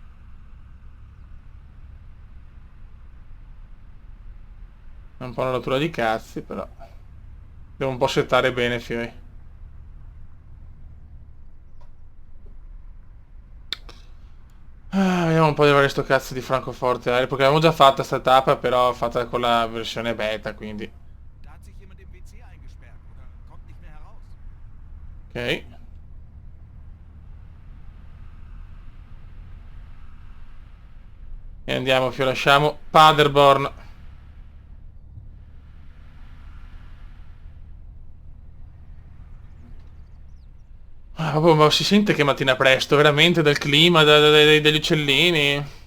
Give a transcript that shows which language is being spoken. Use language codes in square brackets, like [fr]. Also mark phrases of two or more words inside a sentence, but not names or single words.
[it] È un po' una rottura di cazzi, però. Devo un po' settare bene, fioi. Vediamo un po' di avere sto cazzo di Francoforte aereo, perché avevamo già fatta sta tappa, però fatta con la versione beta, quindi. [de] Da hat sich jemand im WC eingesperrt oder kommt nicht mehr heraus. [it] Ok. E andiamo, fio, lasciamo Paderborn. Proprio, ma si sente che mattina presto, veramente, dal clima, degli uccellini.